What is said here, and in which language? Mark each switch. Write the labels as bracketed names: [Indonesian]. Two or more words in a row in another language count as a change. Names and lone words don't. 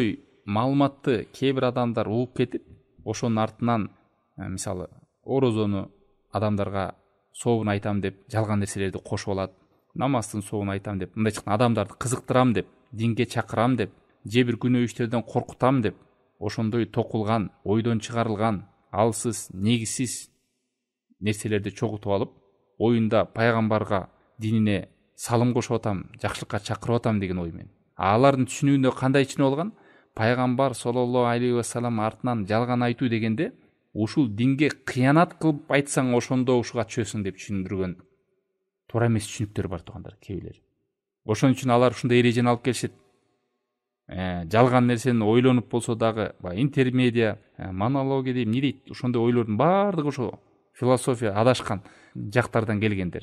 [Kyrgyz] Ошондой маалыматты кээ бир адамдар угуп кетип, ошонун артынан мисалы орозону адамдарга сообун айтам деп жалган нерселерди кошуп алат, намаздын сообун айтам деп, мындай адамдарды кызыктырам деп, динге чакырам деп, же бир күнөө иштерден коркутам деп, ошондой токулган, ойдон чыгарылган, алсыз, негизсиз нерселерди чогултуп алып, оюнда пайгамбарга, динине салым кошуп атам, жакшылыкка чакырып атам деген ой менен. Алардын түшүнүүндө кандай түшүнүп алган? Пайгамбар [Arabic] صلى الله عليه وسلم [Kyrgyz] артынан жалган айтуу дегенде ушул динге кыянат кылып айтсаң ошондо ушуга чөсүң деп түшүндүргөн туура эмес түшүнүктөр бар туугандар, кээ. Ошон үчүн алар ушундай эрежени алып келишет. Жалган нерсени ойлонуп болсо дагы, интермедиа, монология дейм, не дейт, ошондой ойлордун баардыгы ошо философия адашкан жактардан келгендер.